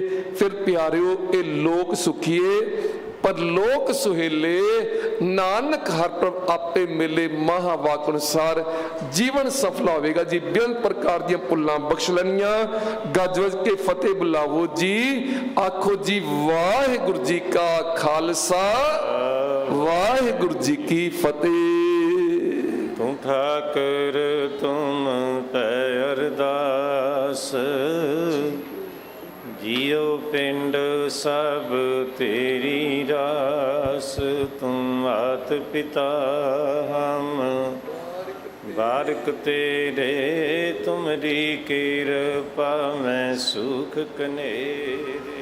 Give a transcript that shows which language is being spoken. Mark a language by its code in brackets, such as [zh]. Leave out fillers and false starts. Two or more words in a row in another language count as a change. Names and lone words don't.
[pa] ਫਿਰ ਪਿਆਰਿਓ ਏ ਲੋਕ ਸੁਖੀਏ ਪਰ ਲੋਕ ਸੁਹੇਲੇ, ਨਾਨਕ ਹਰਿ ਪ੍ਰਭ ਆਪੇ ਮਿਲੇ। ਮਹਾਂਵਾਕ ਅਨੁਸਾਰ ਜੀਵਨ ਸਫਲ ਹੋਵੇਗਾ ਜੀ। ਬੇਅੰਤ ਪ੍ਰਕਾਰ ਦੀ ਭੁੱਲਾਂ ਬਖ਼ਸ਼ ਲੈਣੀਆਂ। ਗੱਜ ਵੱਜ ਕੇ ਫ਼ਤਹਿ ਬੁਲਾਓ ਜੀ, ਆਖੋ ਜੀ ਵਾਹਿਗੁਰੂ ਜੀ ਕਾ ਖ਼ਾਲਸਾ, ਵਾਹਿਗੁਰੂ ਜੀ ਕੀ ਫ਼ਤਹਿ। ਤੂ ਠਾਕੁਰ ਤੁਮ ਪਹਿ ਅਰਦਾਸਿ, ਜੀਉ ਪਿੰਡੁ ਸਭੁ ਤੇਰੀ ਰਾਸਿ। ਤੁਮ ਮਾਤ ਪਿਤਾ ਹਮ ਬਾਰਿਕ ਤੇਰੇ ਤੁਮਰੀ ਕ੍ਰਿਪਾ ਮਹਿ ਸੁਖ ਕਨੇਰੇ।